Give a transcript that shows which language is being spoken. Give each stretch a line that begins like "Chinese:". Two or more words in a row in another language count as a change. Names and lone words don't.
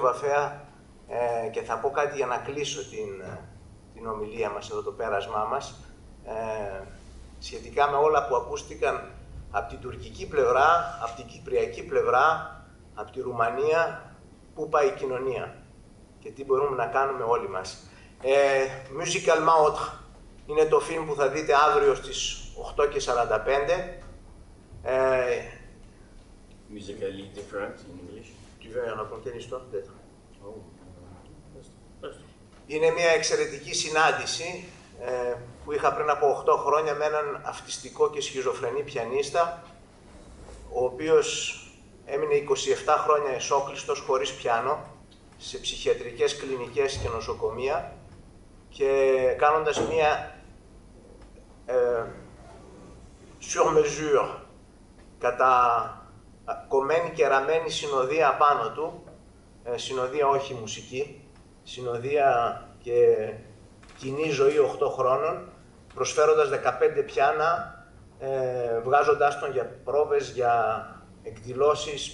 Greek: Βαφέα, και θα πω κάτι για να κλείσω την ομιλία μας εδώ, το πέρασμά μας, σχετικά με όλα που ακούστηκαν από την τουρκική πλευρά, από την κυπριακή πλευρά, από τη Ρουμανία, πού πάει η κοινωνία και τι μπορούμε να κάνουμε όλοι μας.
French: Musicalement autre
Greek: είναι το φιλμ που θα δείτε αύριο στις 8:45.
English: Musically different in English.
French: Tu veux raconter l'histoire peut-être?
Greek: Είναι μια εξαιρετική συνάντηση που είχα πριν από 8 χρόνια με έναν αυτιστικό και σχιζοφρενή πιανίστα, ο οποίος έμεινε 27 χρόνια εσόκλειστος χωρίς πιάνο σε ψυχιατρικές κλινικές και νοσοκομεία, και κάνοντας μια
French: sur mesure,
Greek: κατά κομμένη και ραμμένη συνοδεία απάνω του, συνοδεία όχι μουσική, συνοδεία και κοινή ζωή 8 χρόνων, προσφέροντας 15 πιάνα, βγάζοντάς τον για πρόβες, για εκδηλώσεις.